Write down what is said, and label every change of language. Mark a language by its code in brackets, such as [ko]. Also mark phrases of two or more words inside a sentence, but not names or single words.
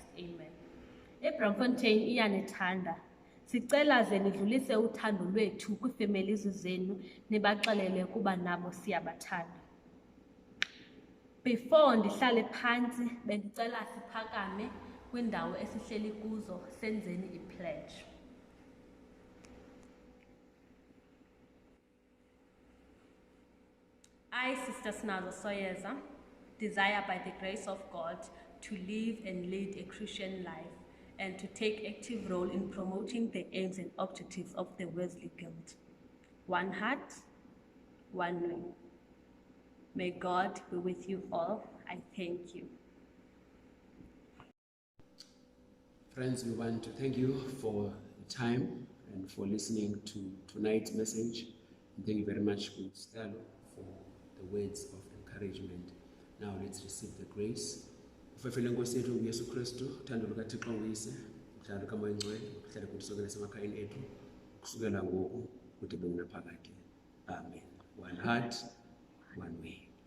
[en] Amen. [xh] eBramfontein iyanithanda. Sicela ze nidlulise uthando lwethu kwiifemelizi zenu nibaxelele kuba nabo siyabathanda. Before ndihlale phansi bendicela siphakame kwindawo esihleli kuzo senzeni i-pledge. [en] I, Sister Sinalo Soyeza, desire by the grace of God to live and lead a Christian life and to take active role in promoting the aims and objectives of the Wesley Guild. One heart, one way. May God be with you all. I thank you. Friends, we want to thank you for the time and for listening to tonight's message. And thank you very much, Gustavo, for the words of encouragement. Now let's receive the grace. [xh] Ufefele Nkosi yethu uYesu Kristu, uthando lukaThixo nguyise, uthando kaMoya Oyingcwele, kuhlale kuthi sonke nasemakhayeni ethu, kusukela ngoku kude kube naphakade. [en] Amen. One heart, one way.